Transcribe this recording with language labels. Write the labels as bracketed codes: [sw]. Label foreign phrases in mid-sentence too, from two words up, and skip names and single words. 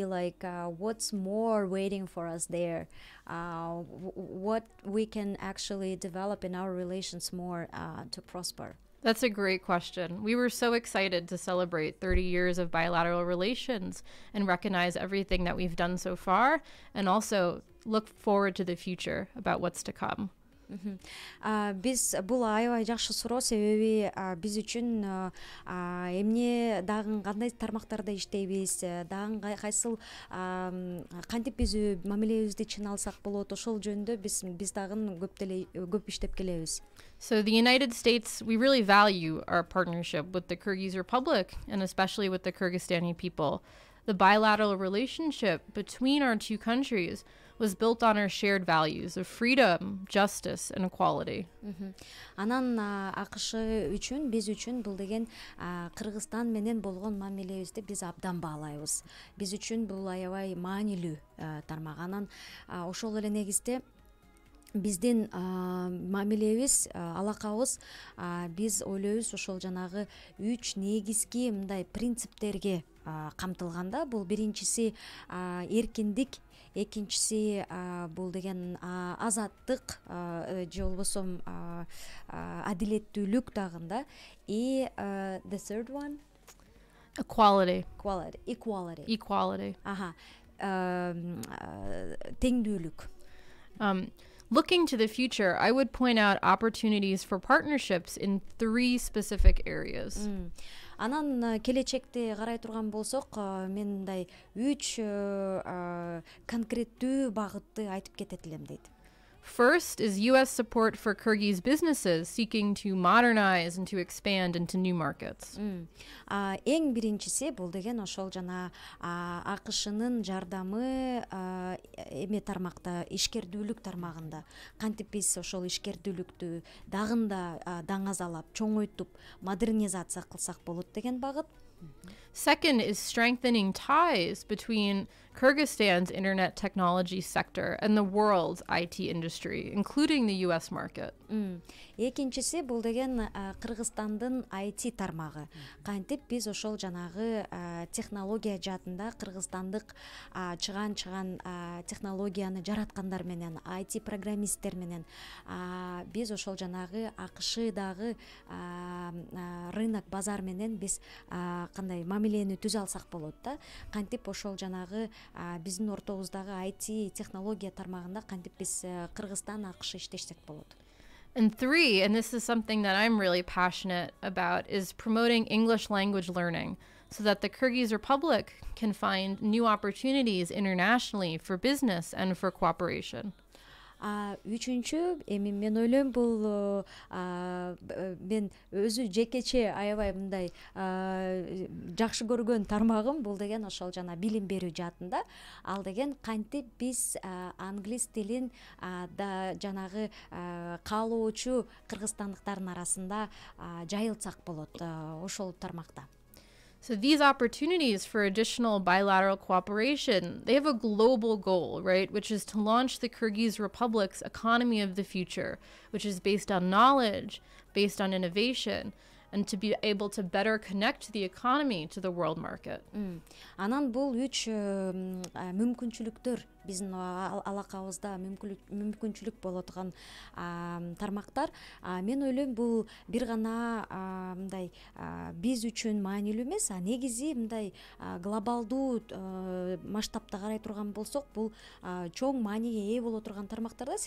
[en] What's more waiting for us there? What we can actually develop in our relations more to prosper? That's a great question. We were so excited to celebrate 30 years of bilateral relations and recognize everything that we've done so far, and also look forward to the future about what's to come. [ky] Биз бул аябай жакшы суроо, себеби биз үчүн эмне дагы кандай тармактарда иштейбиз, дагы кайсыл кантип биз мамилебизди чын алсак болот, ошол жөнүндө биз дагы көп иштеп келебиз. [en] So the United States, we really value our partnership with the Kyrgyz Republic, and especially with the Kyrgyzstani people. The bilateral relationship between our two countries was built on our shared values of freedom, justice, and equality. [ky] Анан АКШ үчүн, биз үчүн бул деген Кыргызстан менен болгон мамилебизди биз абдан баалайбыз. Биз үчүн бул аябай маанилүү тармак. Анан ошол эле негизде биздин мамилебиз, алакабыз, биз ойлойбуз ошол жанагы 3 негизги мындай принциптерге камтылганда. Бул биринчиси эркиндик, экинчиси бул деген азаттык же болбосо адилеттүүлүк дагында. [en] И the third one, Equality. Equality. Теңдүүлүк. Looking to the future, I would point out opportunities for partnerships in 3 specific areas. [ky] Анан келечекти карай турган болсок, мен мындай 3 конкреттүү багытты айтып кетет элем дейт. [en] First is U.S. support for Kyrgyz businesses seeking to modernize and to expand into new markets. [ky] Эң биринчиси бул деген ошол жана АКШнын жардамы эме тармакта, ишкердүүлүк тармагында. Кантип биз ошол ишкердүүлүктү дагында даңазалап, чоңойтуп, модернизация кылсак болот деген багыт. [en] Second is strengthening ties between Kyrgyzstan's internet technology sector and the world's IT industry, including the US market. [ky] Экинчиси бул деген Кыргызстандын IT тармагы. Кантип биз ошол жанагы технология жаатында кыргызстандык чыган технологияны жараткандар менен, IT программисттер менен биз ошол жанагы АКШдагы рынок, базар менен биз кандай мамилени түзө алсак болот да. Кантип ошол жанагы биздин ортобуздагы IT технология тармагында кантип биз Кыргызстан АКШ иштешсек болот. [en] And 3, and this is something that I'm really passionate about, is promoting English language learning so that the Kyrgyz Republic can find new opportunities internationally for business and for cooperation. [ky] Үчүнчү, эми мен ойлойм бул мен өзү жекече аябай мындай жакшы көргөн тармагым бул деген ошол жана билим берүү жаатында. Ал деген кантип биз англис тилин да жанагы каалоочу кыргызстандыктардын арасында жайылтсак болот ошол тармакта. [en] So these opportunities for additional bilateral cooperation, they have a global goal, right? Which is to launch the Kyrgyz Republic's economy of the future, which is based on knowledge, based on innovation, and to be able to better connect the economy to the world market. [ky] Анан бул 3 мүмкүнчүлүктөр биздин алакабызда мүмкүнчүлүк боло турган тармактар. Мен ойлойм бул бир гана мындай биз үчүн маанилүү эмес, негизи мындай глобалдуу масштабта карай турган болсок, бул чоң мааниге ээ боло турган тармактар да.